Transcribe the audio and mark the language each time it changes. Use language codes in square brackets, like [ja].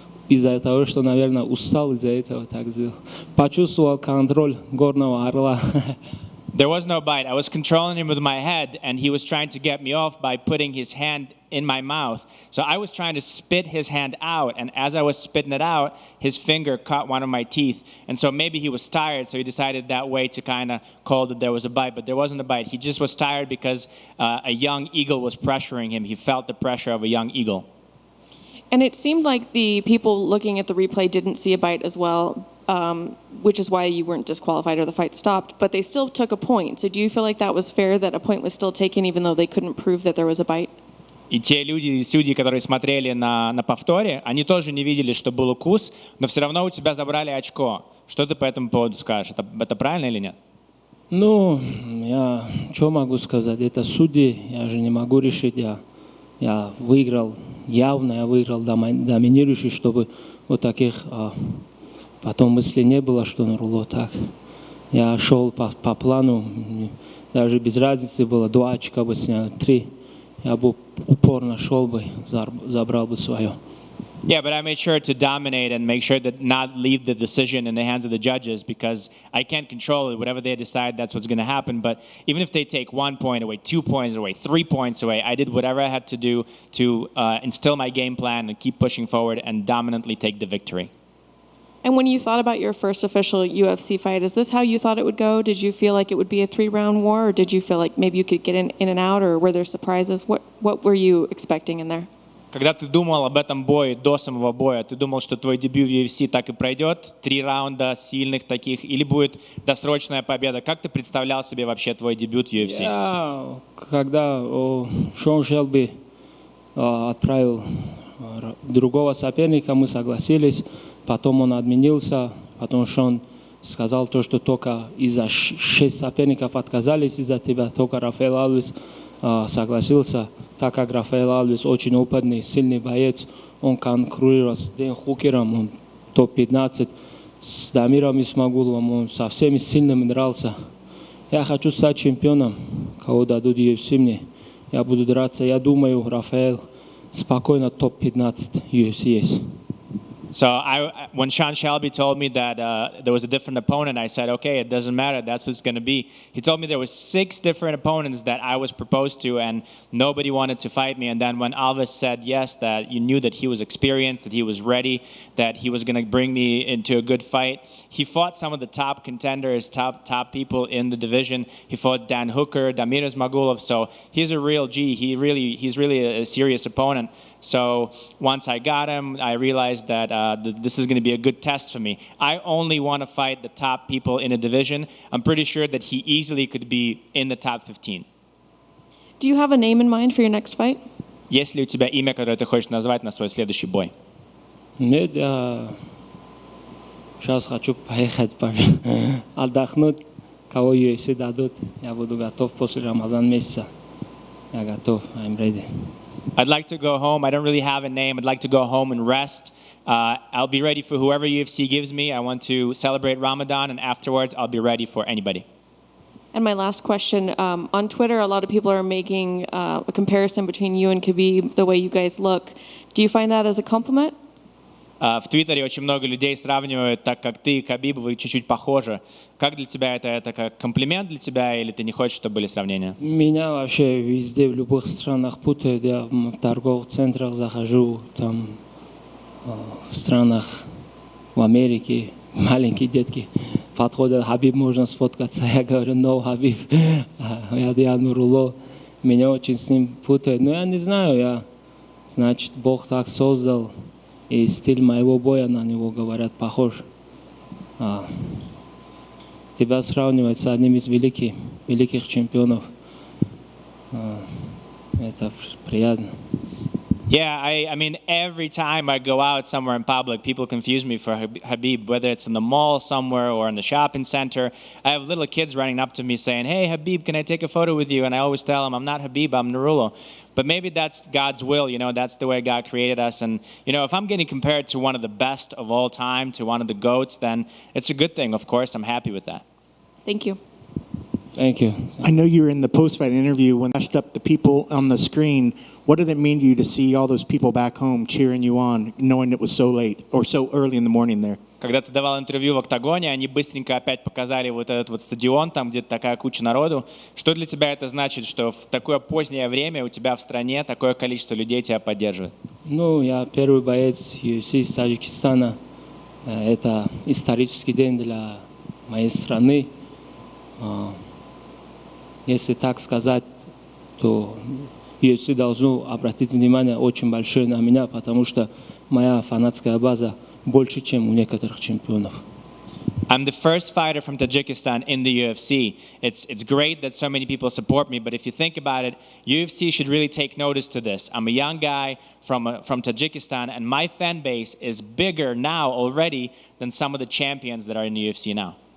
[ru] из-за того, что, наверное, устал из-за этого так сделал. Почувствовал контроль горного орла. [en] There was no bite. I was controlling him with my head, and he was trying to get me off by putting his hand in my mouth. So I was trying to spit his hand out, and as I was spitting it out, his finger caught one of my teeth. And so maybe he was tired, so he decided that way to kind of call that there was a bite, but there wasn't a bite. He just was tired because a young eagle was pressuring him. He felt the pressure of a young eagle. And it seemed like the people looking at the replay didn't see a bite as well, which is why you weren't disqualified or the fight stopped, but they still took a point. So do you feel like that was fair, that a point was still taken even though they couldn't prove that there was a bite? [ru] И те люди, судьи, которые смотрели на повторе, они тоже не видели, что был укус, но все равно у тебя забрали очко. Что ты по этому поводу скажешь? Это правильно или нет? Ну, я что могу сказать? Это судьи, я же не могу решить. Я выиграл, явно я выиграл доминирующий, чтобы вот таких потом мыслей не было, что Нурулло так. Я шел по плану, даже без разницы было, 2 очка бы снял, 3. Я бы упорно шел бы, забрал бы свое. [en] Yeah, but I made sure to dominate and make sure that not leave the decision in the hands of the judges, because I can't control it. Whatever they decide, that's what's going to happen. But even if they take 1 point away, 2 points away, 3 points away, I did whatever I had to do to instill my game plan and keep pushing forward and dominantly take the victory. And when you thought about your first official UFC fight, is this how you thought it would go? Did you feel like it would be a 3-round war, or did you feel like maybe you could get in and out, or were there surprises? What were you expecting in there? [ru] Когда ты думал об этом бое, до самого боя, ты думал, что твой дебют в UFC так и пройдет? 3 раунда сильных таких, или будет досрочная победа? Как ты представлял себе вообще твой дебют в UFC? Когда Шон Шелби отправил другого соперника, мы согласились. Потом он отменился, потом Шон сказал то, что только из-за 6 соперников отказались из-за тебя, только Рафаэль Алвес согласился, так как Рафаэль Алвес очень опытный, сильный боец, он конкурирует с Дэн Хукером, он топ-15, с Дамиром Исмагуловым, он со всеми сильными дрался. Я хочу стать чемпионом, кого дадут UFC мне, я буду драться, я думаю, Рафаэль спокойно топ-15 UFC есть. [en] So when Sean Shelby told me that there was a different opponent, I said, okay, it doesn't matter. That's what it's going to be. He told me there were 6 different opponents that I was proposed to, and nobody wanted to fight me. And then when Alves said yes, that you knew that he was experienced, that he was ready, that he was going to bring me into a good fight. He fought some of the top contenders, top people in the division. He fought Dan Hooker, Damir Ismagulov. So he's a real G. He's really a serious opponent. So once I got him, I realized that this is going to be a good test for me. I only want to fight the top people in a division. I'm pretty sure that he easily could be in the top 15. Do you have a name in mind for your next fight? [ru] Есть ли у тебя имя, которое ты хочешь назвать на свой следующий бой? Нет, я сейчас хочу поехать отдохнуть, кого UFC дадут. Я буду готов после Рамадан месяца. Я готов, [en] I'm ready. I'd like to go home. I don't really have a name. I'd like to go home and rest. I'll be ready for whoever UFC gives me. I want to celebrate Ramadan, and afterwards, I'll be ready for anybody. And my last question, on Twitter, a lot of people are making a comparison between you and Khabib, the way you guys look. Do you find that as a compliment? [ru] В Твиттере очень много людей сравнивают, так как ты и Кhabib, вы чуть-чуть похожи. Как для тебя это как комплимент для тебя, или ты не хочешь, чтобы были сравнения? Меня вообще везде, в любых странах путают. Я в торговых центрах захожу, там в странах, в Америке, маленькие детки подходят, Хабиб, можно сфоткаться. Я говорю, no, Хабиб, я Нурулло. Меня очень с ним путают. Но я не знаю, значит, Бог так создал. И стиль моего боя на него, говорят, похож. Тебя сравнивать с одним из великих чемпионов. Это приятно. [en] Yeah, I mean, every time I go out somewhere in public, people confuse me for Khabib, whether it's in the mall somewhere or in the shopping center. I have little kids running up to me saying, hey, Khabib, can I take a photo with you? And I always tell them, I'm not Khabib, I'm Nurullo. But maybe that's God's will, that's the way God created us. And, if I'm getting compared to one of the best of all time, to one of the GOATs, then it's a good thing, of course. I'm happy with that. Thank you. Thank you. I know you were in the post-fight interview when flashed up the people on the screen. What did it mean to you to see all those people back home cheering you on, knowing it was so late or so early in the morning there? [ru] Когда ты давал интервью в «Октагоне», они быстренько опять показали вот этот вот стадион, там где-то такая куча народу. Что для тебя это значит, что в такое позднее время у тебя в стране такое количество людей тебя поддерживает? Ну, я первый боец UFC из Таджикистана. Это исторический день для моей страны. Если так сказать, то UFC должно обратить внимание очень большое на меня, потому что моя фанатская база больше, чем у некоторых чемпионов. [en] I'm the first fighter from Tajikistan in the UFC. It's great that so many people support me, but if you think about it, UFC should really take notice to this. I'm a young guy from Tajikistan, and my fan base is bigger now already than some of the champions that are in the UFC now.